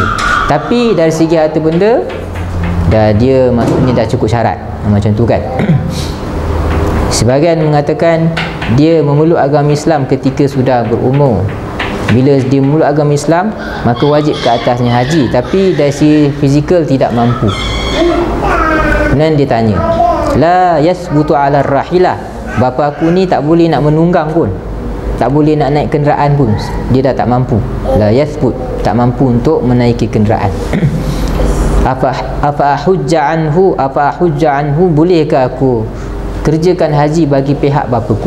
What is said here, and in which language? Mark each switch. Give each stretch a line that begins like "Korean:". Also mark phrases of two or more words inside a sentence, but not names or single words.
Malay: Tapi dari segi harta benda dia maksudnya dah cukup syarat, macam tu kan. Sebahagian mengatakan dia memeluk agama Islam ketika sudah berumur. Bila dia memeluk agama Islam, maka wajib ke atasnya haji, tapi dari segi fizikal tidak mampu. Kemudian dia tanya,
Arabic: لا يثبت على الراحلة,
Malay: bapa aku ni tak boleh nak menunggang pun, tak boleh nak naik kenderaan pun, dia dah tak mampu.
Arabic: لا يثبت,
Malay: tak mampu untuk menaiki kenderaan. Apa
Arabic: حج عنه,
Malay: bolehkah aku kerjakan haji bagi pihak bapaku?